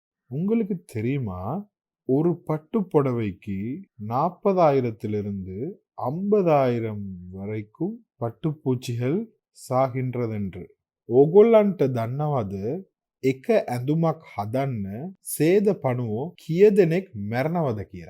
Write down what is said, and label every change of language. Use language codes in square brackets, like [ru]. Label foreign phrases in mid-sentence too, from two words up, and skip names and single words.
[ta] உங்களுக்கு தெரியுமா? ஒரு பட்டு புடவைக்கு 40,000 50,000 வரைக்கும் பட்டுப்பூச்சிகள் சாகின்றதென்று. [si] ඕගොල්ලන්ට දන්නවද එක ඇඳුමක් හදන්න සේද පණුවෝ කිය දෙනෙක් මැරණවද කියලා?